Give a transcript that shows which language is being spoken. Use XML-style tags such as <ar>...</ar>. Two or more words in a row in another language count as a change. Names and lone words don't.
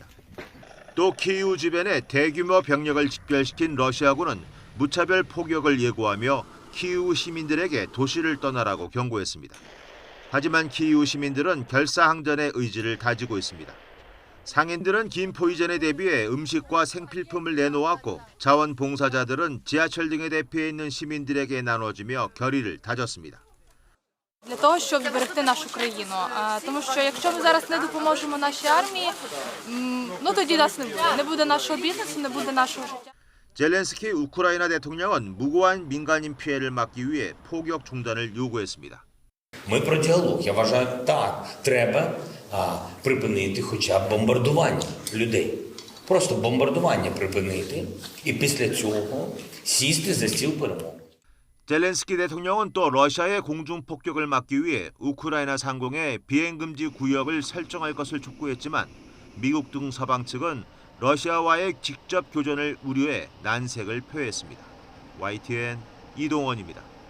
<ko>또 키이우 주변에 대규모 병력을 집결시킨 러시아군은 무차별 포격을 예고하며 키이우 시민들에게 도시를 떠나라고 경고했습니다. 하지만 키이우 시민들은 결사항전의 의지를 다지고 있습니다. 상인들은 김포 이전에 대비해 음식과 생필품을 내놓았고 자원봉사자들은 지하철 등에 대피해 있는 시민들에게 나눠주며 결의를 다졌습니다.</ko> <uk>Для того, щоб зберегти нашу країну. Тому що якщо ми зараз не допоможемо нашій армії, тоді нас не буде. Не буде нашого бізнесу, не буде нашого життя.</uk> <ko>젤렌스키 우크라이나 대통령은 무고한 민간인 피해를 막기 위해 포격 중단을 요구했습니다.</ko> <uk>Ми про діалог. Я вважаю, так, треба припинити хоча б бомбардування людей. Просто бомбардування припинити і після цього сісти за стіл перемовин.</uk> <ko>젤렌스키 대통령은 또 러시아의 공중 폭격을 막기 위해 우크라이나 상공에 비행금지 구역을 설정할 것을 촉구했지만 미국 등 서방 측은 러시아와의 직접 교전을 우려해 난색을 표했습니다. YTN 이동원입니다.</ko>